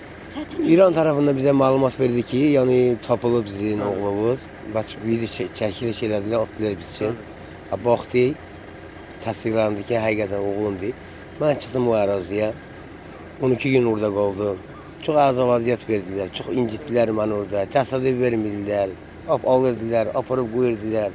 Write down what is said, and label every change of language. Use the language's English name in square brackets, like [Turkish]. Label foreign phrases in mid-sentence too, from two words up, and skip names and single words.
[Azerbaijani] Çətin. İran tarafından bize malumat verdi ki, yani tapılıb bizim oğlumuz. Bax, bir çəkiliş elədilər, atdılar biz için. Baxdı, təsdiqlandı ki, həqiqətən oğlumdur. Mən çıxdım o əraziyə. 12 gün orada qaldım. Çox ağır vəziyyət verdilər, çox incitdilər məni orada. Cəsədi vermirdilər, alırdılar, aparıb qoyurdular.